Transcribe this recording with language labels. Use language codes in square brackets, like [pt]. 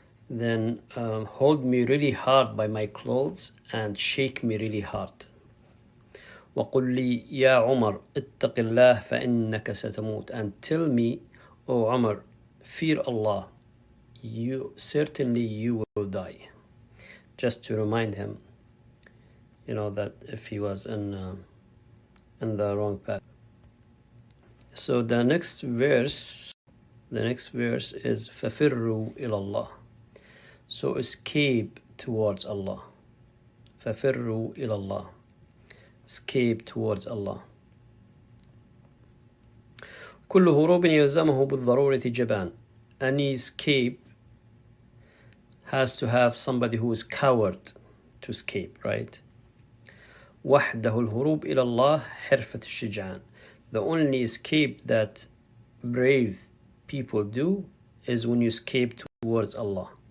[en] Then hold me really hard by my clothes and shake me really hard. [ar] وقل لي يا عمر اتق الله فإنك ستموت. [en] And tell me, O Umar, fear Allah, you will die. Just to remind him, that if he was in the wrong path. So the next verse is [ar] فَفِرُّوا إِلَى اللَّهِ. [en] So escape towards Allah. [ar] فَفِرُّوا إِلَى اللَّهِ. [en] Escape towards Allah. [ar] كل هروب يلزمه بالضرورة جبان. [en] Any escape has to have somebody who is coward to escape, right? [ar] وحده الهروب إلى الله حرفة الشجعان. [en] The only escape that brave people do is when you escape towards Allah.